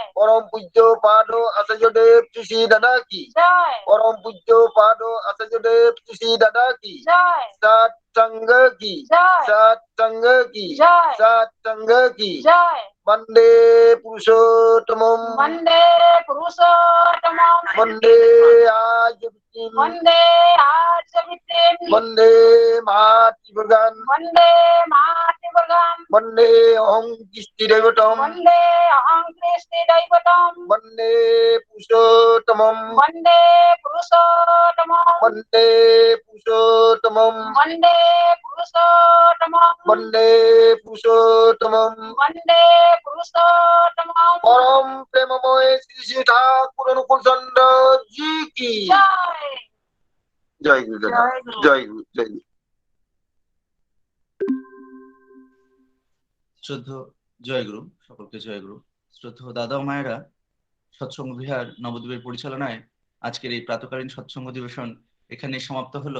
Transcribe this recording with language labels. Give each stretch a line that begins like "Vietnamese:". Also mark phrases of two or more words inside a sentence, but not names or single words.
Bangla: পরম পূজ্য পাদ আচার্যদেব শ্রী শ্রী দাদা কি जय পরম পূজ্য পাদ আচার্যদেব শ্রী শ্রী দাদা কি जय সৎসঙ্গ কি जय সৎসঙ্গ কি जय সৎসঙ্গ কি जय
Sanskrit: বন্দে পুরুষোত্তমম वन्दे पुरुषोत्तमम् বন্দে আর্যবৃত্তিম वन्दे आर्यविद्यम् বন্দে মাতৃভগান वन्दे मातृवर्गम् বন্দে অহং কৃষ্টিদেবতম वन्दे अहं कृष्णदैवतम् বন্দে পুরুষোত্তমম वन्दे पुरुषोत्तमम् বন্দে পুরুষোত্তমম वन्दे पुरुषोत्तमम् বন্দে পুরুষোত্তমম वन्दे पुरुषोत्तमम्
Bangla: পরম প্রেমময় শ্রী শ্রী ঠাকুর অনুকূল চন্দ্র জি কি जय জয় গুরু দাদা, জয় গুরু। জয় গুরু, জয় গুরু। শ্রদ্ধেয় জয় গুরু, সকলকে জয় গুরু। শ্রদ্ধেয় দাদা ও মায়েরা, সৎসঙ্গ বিহার নবদ্বীপের পরিচালনায় আজকের এই প্রাতকালীন সৎসঙ্গ অধিবেশন এখানেই সমাপ্ত হলো।